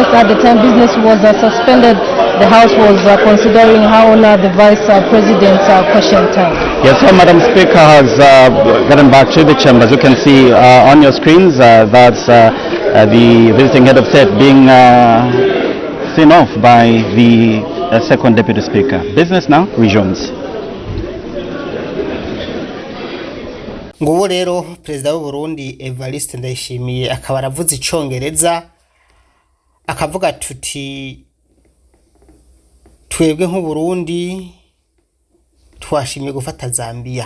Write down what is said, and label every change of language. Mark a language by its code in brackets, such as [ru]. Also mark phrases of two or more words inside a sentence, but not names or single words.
[en] At the time business was suspended, the House was considering how honor the Vice President's question time. Yes, so Madam Speaker has gotten back to the chamber. As you can see on your screens, that's the visiting head of state being seen off by the second deputy speaker. Business now resumes. [rn] Ngubu rero Prezida w'u Burundi Evariste Ndayishimiye akaba aravuze icongereza akavuga tuti twebwe nk'u Burundi twashimye gufata Zambia.